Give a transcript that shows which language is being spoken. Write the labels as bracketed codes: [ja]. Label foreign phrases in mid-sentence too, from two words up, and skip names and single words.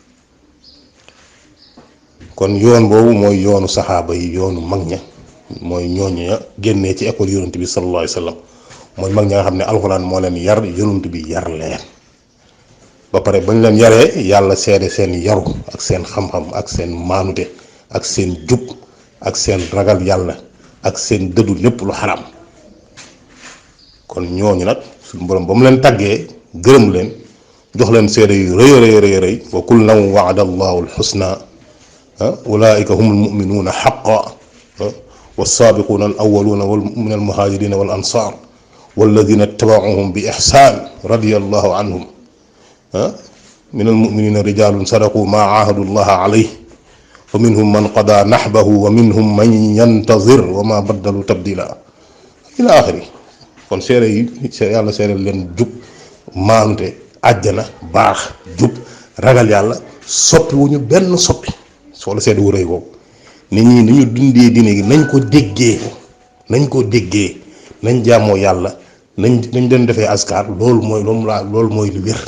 [wo] kon yoon boobu mooy yoonu saxaaba yi, yoonu mag ña, mooy ñooñu ña génnee ci école yonent bi [ar] صلى الله عليه وسلم, [wo] mooy mag ña nga xam ne alxuraan moo leen yar, yonent bi yar leen ba pare bañ leen yaree yàlla seede seen yaru ak seen xam-xam ak seen maanute ak seen jub ak seen ragal yàlla ak seen dëddu lépp lu xaram. kon ñooñu nag suñu borom ba mu leen tàggee gërëm leen jox leen seede yu rëy rëy [ar] وكلا وعد الله الحسنى أولئك هم المؤمنون حقا والسابقون الأولون من المهاجرين والأنصار والذين اتبعوهم بإحسان رضي الله عنهم من المؤمنين رجال صدقوا ما عاهدوا الله عليه ومنهم من قضى نحبه ومنهم من ينتظر وما بدلوا تبديلا إلى آخره. [wo] kon seere yi yàlla seere leen jub, maanute, àjjana, baax, jub, ragal yàlla, soppi wu ñu benn soppi. soo la seede wu rëy boobu nit ñi ni ñu dundee diine gi nañ ko déggee nañ jaamoo yàlla, nañ doon defee askar, loolu mooy lu wér.